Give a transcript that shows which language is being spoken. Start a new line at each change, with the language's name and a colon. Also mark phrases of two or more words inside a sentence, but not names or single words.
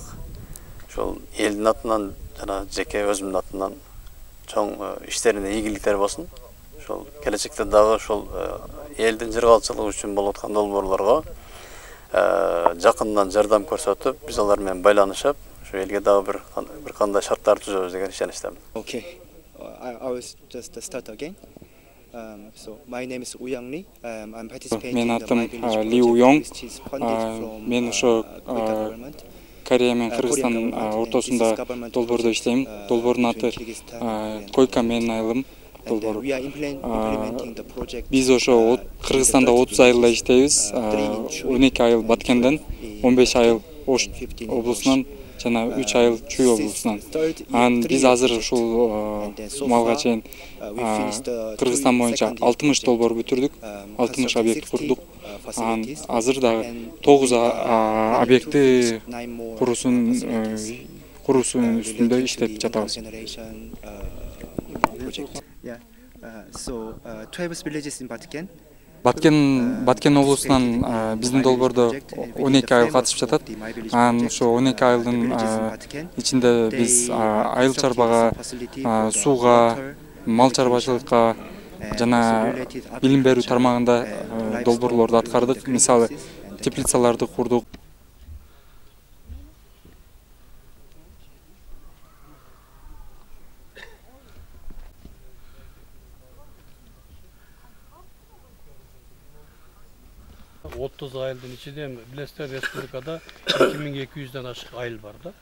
Kyrgyz: Ошол элдин атынан жана жеке өзүмдүн атынан чоң иштерине ийгиликтер болсун. Ошол келечекте дагы ошол элдин жыргалчылыгы үчүн болуп аткан долбоорлорго жакындан жардам көрсөтүп, биз алар менен байланышып, ошо элге дагы бир кандай шарттар түзөбүз деген ишеничтемин.
English: Okay, I will just start again. So my name is Uyang Lee. I'm participating in the My Village project, which is funded from government.
Kyrgyz: Корея менен Кыргызстан ортосунда долбоордо иштейм. Долбоордун аты Койка менин айылым долбоору. Биз ошо Кыргызстанда 30 айылда иштейбиз. 12 айыл Баткенден, 15 айыл Ош облусунан жана 3 айыл Чүй облусунан. Биз азыр ушул малга чейин Кыргызстан боюнча 60 долбоор бүтүрдүк, 60 объект курдук. Азыр дагы 9 объекти куруусунун үстүндө иштеп жатабыз.
English: So 12 villages in Batken.
Kyrgyz: Баткен облусунан биздин долбоордо 12 айыл катышып жатат. Ошо 12 айылдын ичинде биз айыл чарбага, сууга, мал чарбачылыкка жана билим берүү тармагында долбоорлорду аткардык. Мисалы, теплицаларды курдук. Отуз айылдын ичинде билесиздер Республикада 2200'дөн ашык айыл бар да.